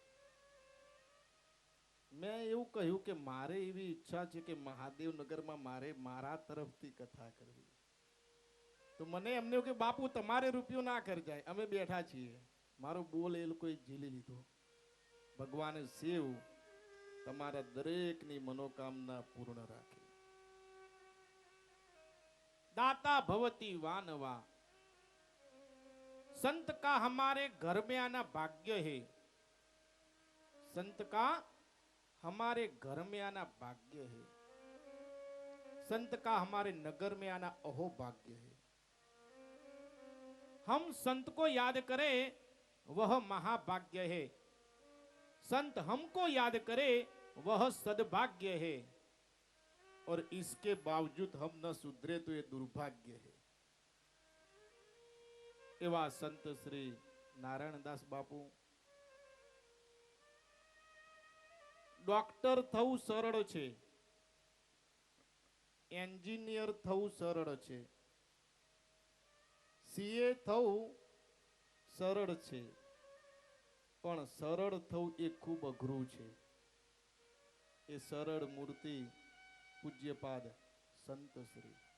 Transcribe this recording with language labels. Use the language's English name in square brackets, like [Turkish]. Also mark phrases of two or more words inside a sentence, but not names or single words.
[Gujarati] મેં એવું કહ્યું કે મારે એવી ઈચ્છા છે કે મહાદેવનગરમાં મારે મારા તરફથી કથા કરવી. તો મને એમને કે બાપુ તમારે રૂપિયો ના ખર્ચાય, અમે બેઠા છીએ. મારો બોલ એ લોકોએ ઝીલી લીધો. ભગવાન શિવ તમારા દરેકની મનોકામના પૂર્ણ રાખે. दाता भवती वानवा. [Hindi] संत का हमारे घर में आना भाग्य है. संत का हमारे घर में आना भाग्य है. संत का हमारे नगर में आना अहो भाग्य है. हम संत को याद करें वह महाभाग्य है. संत हमको याद करे वह सद्भाग्य है. और इसके बावजूद हम न सुधरे तो ये दुर्भाग्य है. [Gujarati] એવા સંત શ્રી નારાયણદાસ બાપુ. डॉक्टर થવું સરળ છે, એન્જિનિયર થવું સરળ છે, સીએ થવું સરળ છે, પણ સરળ થવું એ ખૂબ અઘરું છે. એ સરળ મૂર્તિ પૂજ્યપાદ સંત શ્રી.